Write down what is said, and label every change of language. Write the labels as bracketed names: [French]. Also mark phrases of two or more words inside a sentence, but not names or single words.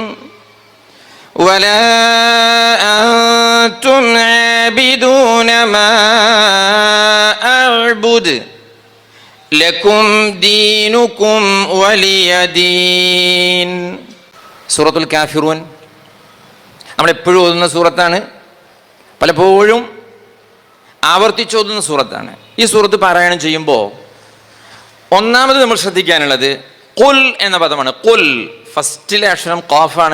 [Arabic] ولا أنتم عابدون ما أعبد لكم دينكم ولي دين. [Malayalam] സൂറത്തുൽ കാഫിറൂൻ നമ്മളെപ്പോഴും ഓതുന്ന സൂറത്താണ്, പലപ്പോഴും ആവർത്തിച്ചോതുന്ന സൂറത്താണ്. ഈ സൂറത്ത് പാരായണം ചെയ്യുമ്പോൾ ഒന്നാമത് നമ്മൾ ശ്രദ്ധിക്കാനുള്ളത് ഖുൽ എന്ന പദമാണ്. ഖുൽ ഫസ്റ്റിലെ അക്ഷരം ഖാഫാണ്.